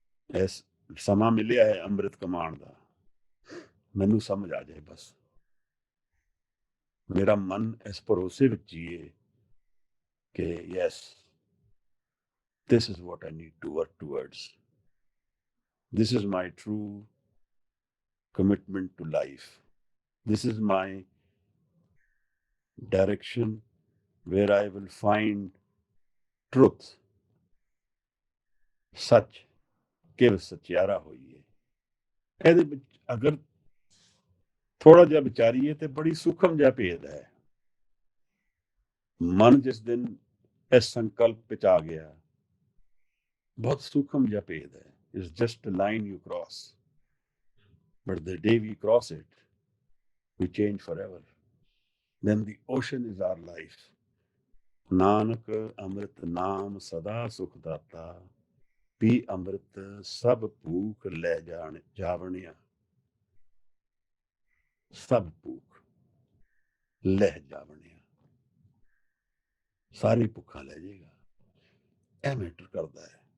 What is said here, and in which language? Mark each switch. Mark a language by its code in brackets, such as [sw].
[pa] ਇਸ ਸਮਾਂ ਮਿਲਿਆ ਹੈ ਅੰਮ੍ਰਿਤ ਕਮਾਉਣ ਦਾ, ਮੈਨੂੰ ਸਮਝ ਆ ਜਾਏ ਬਸ, ਮੇਰਾ ਮਨ ਇਸ ਭਰੋਸੇ ਵਿੱਚ ਜੀਏ ਕਿ yes, [en] this is what I need to work towards. This is my true commitment to life. This is my direction where I will find truth. [pa] सच ਕਿਵ ਸਚਿਆਰਾ ਹੋਈਏ। ਇਹਦੇ ਵਿੱਚ ਅਗਰ ਥੋੜਾ ਜਿਹਾ ਵਿਚਾਰੀਏ ਤੇ ਬੜੀ ਸੂਖਮ ਜਿਹਾ ਭੇਦ ਹੈ। ਮਨ ਜਿਸ ਦਿਨ ਇਸ ਸੰਕਲਪ ਵਿੱਚ ਆ ਗਿਆ, ਬਹੁਤ ਸੂਖਮ ਜਿਹਾ ਭੇਦ ਹੈ। [en] It's just a line you cross, but the day we cross it, we change forever. Then the ocean is our life. [pa] Nanak ਅੰਮ੍ਰਿਤ ਨਾਮ ਸਦਾ ਸੁਖ ਦਾਤਾ, ਪੀ ਅੰਮ੍ਰਿਤ ਸਭ ਭੂਖ ਲੈ ਜਾਵਣਿਆ। ਸਭ ਭੂਖ ਲੈ ਜਾਵਣਿਆ, ਸਾਰੀ ਭੁੱਖਾਂ ਲੈ ਜਾਏਗਾ। ਇਹ ਮੈਟਰ ਕਰਦਾ ਹੈ।